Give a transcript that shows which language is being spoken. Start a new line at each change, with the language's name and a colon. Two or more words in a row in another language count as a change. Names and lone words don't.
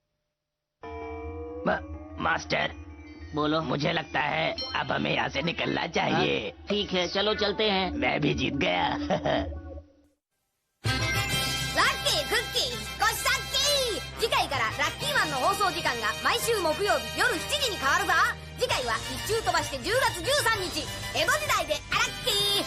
Hindi: मास्टर, बोलो। मुझे लगता है अब हमें यहाँ से निकलना चाहिए। ठीक है, चलो चलते हैं। मैं भी जीत गया।
Japanese: लकी, कुकी, कोसा 放送時間が毎週木曜日夜7時に変わるぞ。次回は一周飛ばして10月13日江戸時代でアラッキー。